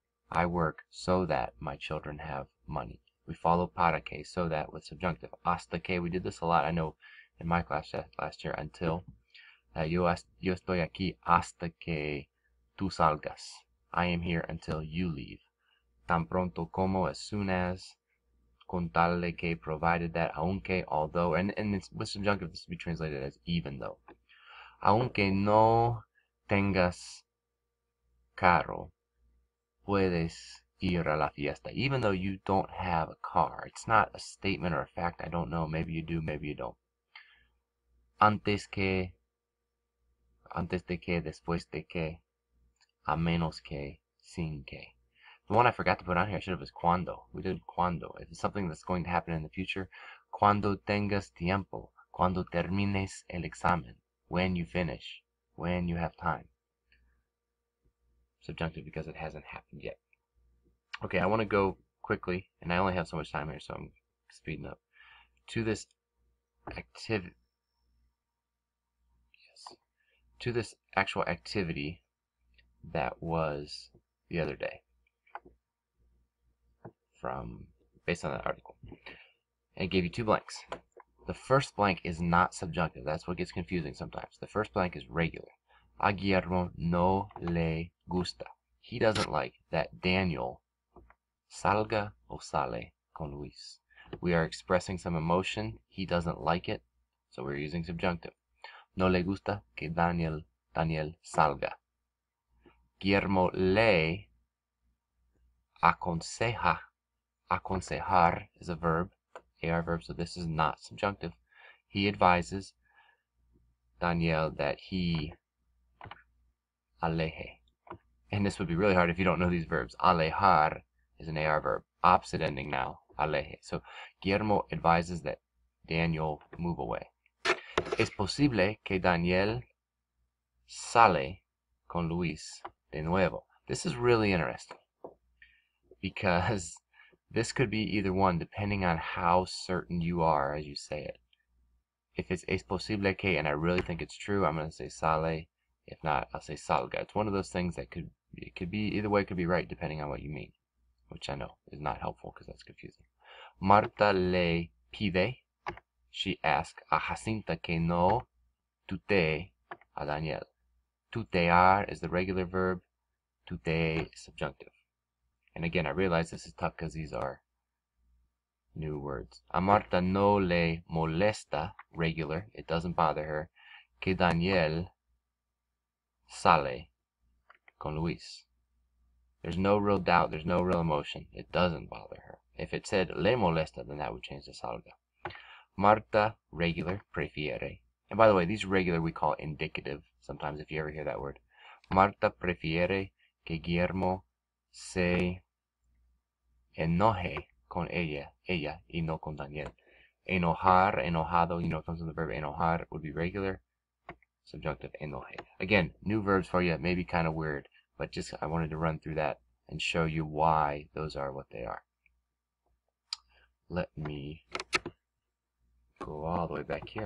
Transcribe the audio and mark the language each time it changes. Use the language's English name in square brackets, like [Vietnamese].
[English] I work so that my children have money. We follow para que, so that, with subjunctive. Hasta que, we did this a lot, I know, in my class last year, until. [Spanish] Yo estoy aquí hasta que tú salgas. [English] I am here until you leave. [Spanish] Tan pronto como, [English] as soon as. [Spanish] Con tal de que, [English] provided that. Aunque, although, and it's, with subjunctive this would be translated as even though. [Spanish] Aunque no tengas carro, puedes ir a la fiesta. [English] Even though you don't have a car. It's not a statement or a fact. I don't know. Maybe you do, maybe you don't. [Spanish] Antes de que, después de que, a menos que, sin que. [English] The one I forgot to put on here, I should have, was cuando. We did cuando. If it's something that's going to happen in the future, [Spanish] cuando tengas tiempo, cuando termines el examen, [English] when you finish, when you have time. Subjunctive because it hasn't happened yet. Okay, I want to go quickly, and I only have so much time here, so I'm speeding up. To this activity, yes, to this actual activity that was the other day, based on that article. And it gave you 2 blanks. The first blank is not subjunctive. That's what gets confusing sometimes. The first blank is regular. [Spanish] A Guillermo no le gusta. [English] He doesn't like that Daniel [Spanish] salga o sale con Luis. [English] We are expressing some emotion. He doesn't like it, so we're using subjunctive. [Spanish] No le gusta que Daniel salga. Guillermo le aconseja. [English] Aconsejar is a verb, AR verb, so this is not subjunctive. He advises Daniel that he aleje. And this would be really hard if you don't know these verbs. Alejar is an AR verb. Opposite ending now, aleje. So Guillermo advises that Daniel move away. [Spanish] Es posible que Daniel sale con Luis de nuevo. [English] This is really interesting because this could be either one depending on how certain you are as you say it. If it's [Spanish] es posible que, [English] and I really think it's true, I'm going to say sale. If not, I'll say salga. It's one of those things that could be either way, it could be right depending on what you mean, which I know is not helpful because that's confusing. [Spanish] Marta le pide, [English] she asks [Spanish] a Jacinta que no tutee a Daniel. [English] Tutear is the regular verb, tutee is subjunctive. And again, I realize this is tough because these are new words. [Spanish] A Marta no le molesta, regular, [English] it doesn't bother her, [Spanish] que Daniel sale con Luis. [English] There's no real doubt, there's no real emotion. It doesn't bother her. If it said [Spanish] le molesta, [English] then that would change to salga. Marta, regular, prefiere. And by the way, these regular we call indicative, sometimes if you ever hear that word. [Spanish] Marta prefiere que Guillermo se enoje con ella y no con Daniel. [English] Enojar, enojado, you know, it comes from the verb enojar, would be regular. Subjunctive, enoje. Again, new verbs for you, maybe kind of weird, but just I wanted to run through that and show you why those are what they are. Let me go all the way back here.